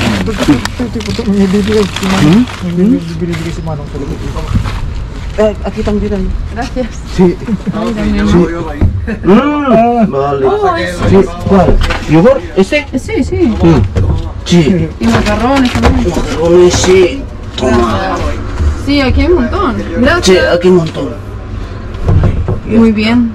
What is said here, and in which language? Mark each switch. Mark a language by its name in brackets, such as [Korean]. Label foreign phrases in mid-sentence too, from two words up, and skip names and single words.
[Filipino] Ito, may bibigay si Manong. May bibigay si Manong sa likod. Akitang dito. [Spanish] Gracias. Si... Ay, dame. Vale. Oh, Sí, ¿cuál? ¿Yogurt? ¿Este? Sí, sí. Sí. Y macarrones también. Sí. Toma. Sí, aquí hay un montón. Sí, Gracias. aquí un montón. Muy bien,